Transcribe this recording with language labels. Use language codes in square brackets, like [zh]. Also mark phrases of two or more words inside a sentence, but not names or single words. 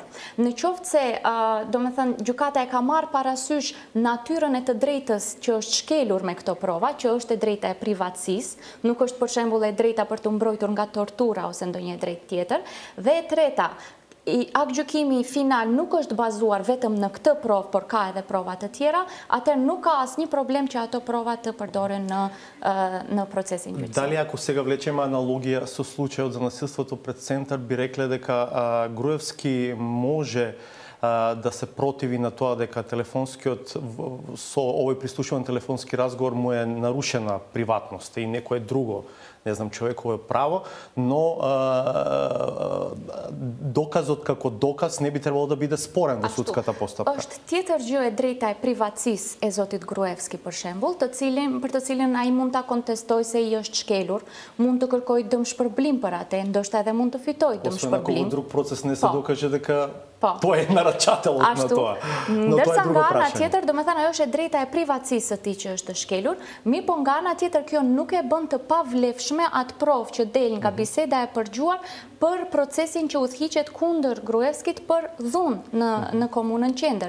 [sq] Në qoftë se, Gjykata e ka marrë parasysh natyrën e të drejtës që është shkelur me këto prova, që është e drejta e privatësisë, nuk është për shembull e drejta për të mbrojtur nga tortura ose ndonjë drejtë tjetër, dhe e treta, aktgjykimi final nuk është bazuar vetëm në këtë provë, por ka edhe prova të tjera, atëherë nuk ka asnjë problem që ato prova të përdoren në procesin gjyqësor. [mk] Дали ако сега влечем аналогија со случајот за насилството пред центар, би рекле дека Груевски може да се противи на тоа дека телефонскиот со овој прислушуван телефонски разговор му е нарушена приватност и некое друго, не знам, човеково право, но доказот како доказ не би требало да биде спорен во судската постапка. [sq] Është tjetër gjë e drejta e privatësisë e zotit Gruevski për shembull, për të cilin ai mund ta kontestojë se i është shkelur, mund të kërkojë dëmshpërblim për atë, ndoshta edhe mund të fitojë dëmshpërblim. [mk] Освен ако друг процес не се докаже дека тоа е нарачателот на тоа. [sq] Ndërsa nga ana tjetër, domethënë ajo është e drejta e privatësisë së tij që është shkelur, po nga ana tjetër kjo nuk e bën të pavlefshme atë provë që del nga biseda e përgjuar për procesin që udhëhiqet kundër Gruevskit për dhunë në komunën qendër.